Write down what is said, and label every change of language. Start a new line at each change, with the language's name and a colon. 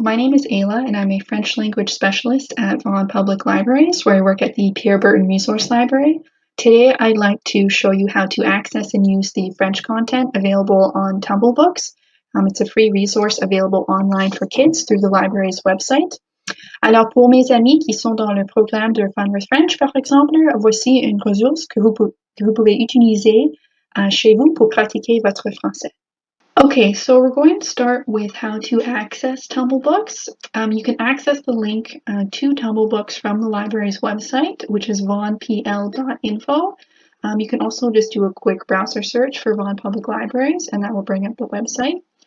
English: My name is Ayla and I'm a French language specialist at Vaughan Public Libraries where I work at the Pierre Burton Resource Library. Today I'd like to show you how to access and use the French content available on Tumblebooks. It's a free resource available online for kids through the library's website.
French: Alors pour mes amis qui sont dans le programme de Fun with French par exemple, voici une ressource que vous pouvez utiliser chez vous pour pratiquer votre français.
English: Okay, so we're going to start with how to access Tumblebooks. You can access the link to Tumblebooks from the library's website, which is vaughanpl.info. You can also just do a quick browser search for Vaughan Public Libraries, and that will bring up the website.